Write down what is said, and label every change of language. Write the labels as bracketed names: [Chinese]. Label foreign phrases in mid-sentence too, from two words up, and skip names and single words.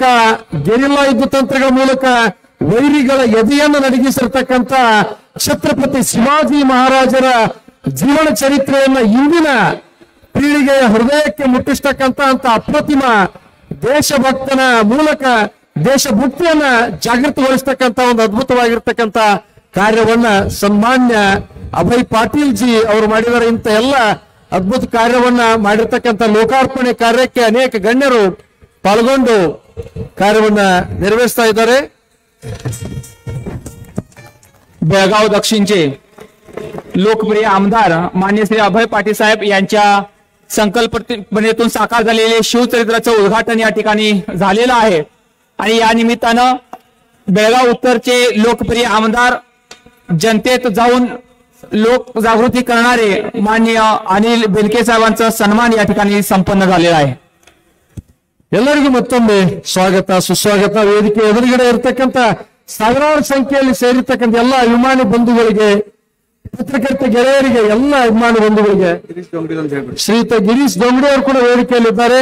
[Kannada] ಗೆರಿಲ್ಲಾ ಯುದ್ಧ ತಂತ್ರಗಳ ಮೂಲಕ ವೈರಿಗಳ ಎದೆಯನ್ನು ನಡಗಿಸಿರ್ತಕ್ಕಂಥ ಛತ್ರಪತಿ ಶಿವಾಜಿ ಮಹಾರಾಜರ ಜೀವನ ಚರಿತ್ರೆಯನ್ನ ಇಂದಿನ ಪೀಳಿಗೆಯ ಹೃದಯಕ್ಕೆ ಮುಟ್ಟಿಸ್ತಕ್ಕಂಥ ಅಪ್ರತಿಮ ದೇಶಭಕ್ತನ ಮೂಲಕ ದೇಶಭಕ್ತಿಯನ್ನ ಜಾಗೃತಗೊಳಿಸ್ತಕ್ಕಂಥ ಒಂದು ಅದ್ಭುತವಾಗಿರ್ತಕ್ಕಂಥ ಕಾರ್ಯವನ್ನ ಸನ್ಮಾನ್ಯ ಅಭಯ್ ಪಾಟೀಲ್ ಜಿ ಅವರು ಮಾಡಿದರೆ. ಇಂಥ ಎಲ್ಲ ಅದ್ಭುತ ಕಾರ್ಯವನ್ನ ಮಾಡಿರ್ತಕ್ಕಂಥ ಲೋಕಾರ್ಪಣೆ ಕಾರ್ಯಕ್ಕೆ ಅನೇಕ ಗಣ್ಯರು ಪಾಲ್ಗೊಂಡು ಕಾರ್ಯವನ್ನ ನೆರವೇರಿಸ್ತಾ ಇದ್ದಾರೆ. [Marathi] बेळगाव दक्षिणचे लोकप्रिय आमदार मान्य श्री अभय पाटील साहेब यांच्या संकल्पनेतून साकार झालेले शिवचरित्राचं उद्घाटन या ठिकाणी झालेलं आहे आणि या निमित्तानं बेळगाव उत्तरचे लोकप्रिय आमदार जनतेत जाऊन लोक जागृती करणारे माननीय अनिल बेनके साहेबांचा सन्मान या ठिकाणी संपन्न झालेला आहे. [Kannada] ಎಲ್ಲರಿಗೂ ಮತ್ತೊಮ್ಮೆ ಸ್ವಾಗತ ಸುಸ್ವಾಗತ. ವೇದಿಕೆ ಎದುರುಗಡೆ ಇರತಕ್ಕಂಥ ಸಾವಿರಾರು ಸಂಖ್ಯೆಯಲ್ಲಿ ಸೇರಿರ್ತಕ್ಕಂಥ ಎಲ್ಲ ಅಭಿಮಾನಿ ಬಂಧುಗಳಿಗೆ, ಪತ್ರಕರ್ತ ಗೆಳೆಯರಿಗೆ, ಎಲ್ಲ ಅಭಿಮಾನಿ ಬಂಧುಗಳಿಗೆ ಶ್ರೀಯುತ ಗಿರೀಶ್ ದೊಂಗಡಿ ಅವರು ಕೂಡ ವೇದಿಕೆಯಲ್ಲಿದ್ದಾರೆ.